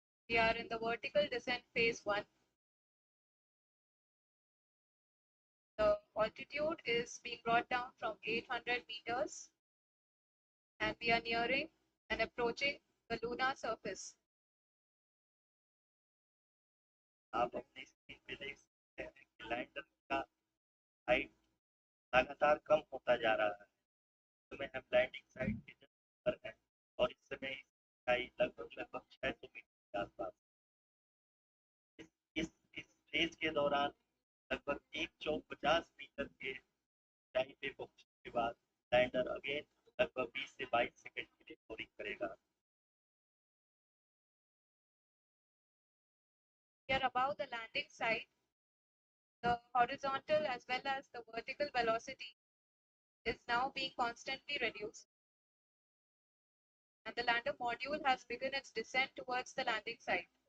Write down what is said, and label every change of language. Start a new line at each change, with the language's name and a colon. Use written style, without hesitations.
English: We are in the vertical descent phase 1. The altitude is being brought down from 800 meters and we are nearing and approaching the lunar surface.
Hindi: आप अपनी screen पे देख सकते हैं कि lander का height लगातार कम होता जा रहा है। तो में हम लैंडिंग साइट के जस्ट पर हैं और इस समय ऊंचाई लगभग लगभग 600 मीटर के आसपास। इस फेज के दौरान लगभग 150 मीटर के ऊंचाई पे पहुंचने के बाद लैंडर अगेन लगभग 20 से 22 सेकंड के लिए बोरिंग करेगा।
English: We are above the landing site. The horizontal as well as the vertical velocity is now being constantly reduced. And the lander module has begun its descent towards the landing site.